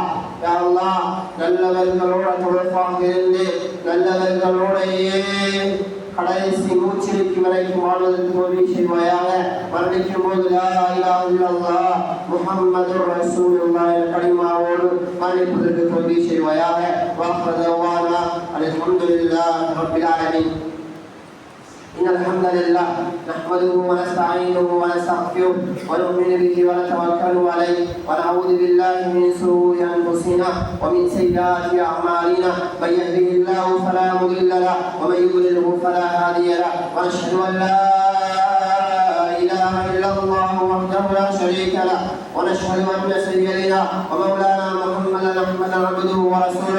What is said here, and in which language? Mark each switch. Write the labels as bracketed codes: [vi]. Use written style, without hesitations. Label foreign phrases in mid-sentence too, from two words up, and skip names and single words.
[ar] يا الله [ta] நல்லவர்களோட தொடர்பாக இருந்து நல்லவர்களோடையே கடைசி மூச்சிற்கு வரைக்கும் வாழ்வதற்கு தோல்வி செய்வாயாக. மரணிக்கும் போது [ar] لا إله إلا الله محمد رسول الله [ta] என்ற கலிமாவோடு மரணிப்பதற்கு தோல்வி செய்வாயாக. [ar] وآخر دعوانا الحمد لله رب العالمين. إن الحمد لله نحمده ونستعينه ونستغفره ونؤمن به ونتوكل عليه ونعوذ بالله من شرور أنفسنا ومن سيئات أعمالنا من يهده الله فلا مضل له ومن يضلله فلا هادي له ونشهد أن لا إله إلا الله وحده لا شريك له ونشهد أن سيدنا ومولانا محمدا عبده ورسوله.